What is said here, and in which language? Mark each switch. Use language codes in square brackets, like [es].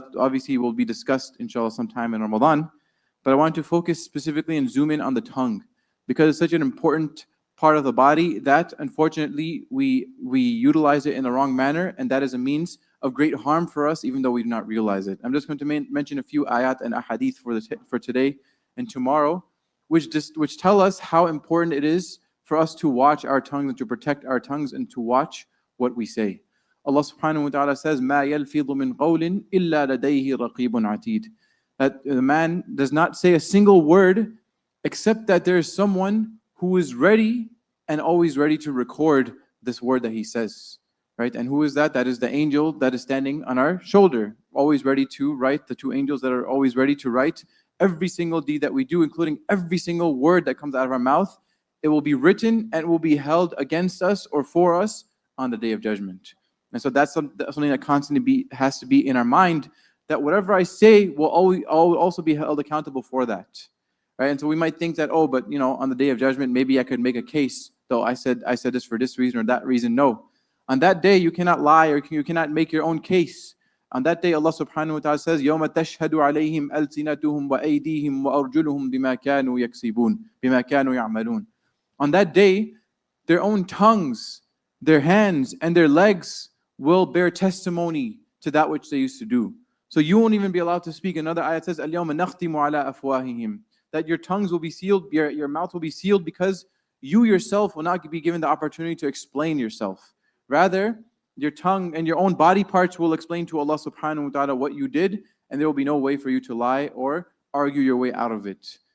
[en] That obviously will be discussed, inshallah, sometime in Ramadan. But I want to focus specifically and zoom in on the tongue, because it's such an important part of the body that unfortunately we utilize it in the wrong manner, and that is a means of great harm for us, even though we do not realize it. I'm just going to mention a few ayat and ahadith for today and tomorrow, which tell us how important it is for us to watch our tongues and to protect our tongues and to watch what we say. [ar] Allah subhanahu wa ta'ala says, مَا يَلْفِظُ مِنْ قَوْلٍ إِلَّا لَدَيْهِ رَقِيبٌ عَتِيدٌ. [en] That the man does not say a single word except that there is someone who is ready and always ready to record this word that he says, right? And who is that? That is the angel that is standing on our shoulder, always ready to write, the two angels that are always ready to write every single deed that we do, including every single word that comes out of our mouth. It will be written and will be held against us or for us on the day of judgment. And so that's something that constantly has to be in our mind, that whatever I say will always also be held accountable for that. Right? And so we might think that, oh, but on the day of judgment, maybe I could make a case, though I said this for this reason or that reason. No. On that day, you cannot lie, or you cannot make your own case. On that day, [ar] Allah subhanahu wa ta'ala says, يَوْمَ تَشْهَدُ عَلَيْهِمْ أَلْسِنَتُهُمْ وَأَيْدِيهِمْ وَأَرْجُلُهُمْ بِمَا كَانُوا يَكْسِبُونَ بِمَا كَانُوا يَعْمَلُونَ. [en] On that day, their own tongues, their hands, and their legs will bear testimony to that which they used to do. So you won't even be allowed to speak. Another ayat says, [ar] الْيَوْمَ نَخْتِمُ عَلَىٰ أَفْوَاهِهِمْ. [en] That your tongues will be sealed, your mouth will be sealed, because you yourself will not be given the opportunity to explain yourself. Rather, your tongue and your own body parts will explain to Allah subhanahu wa ta'ala what you did, and there will be no way for you to lie or argue your way out of it.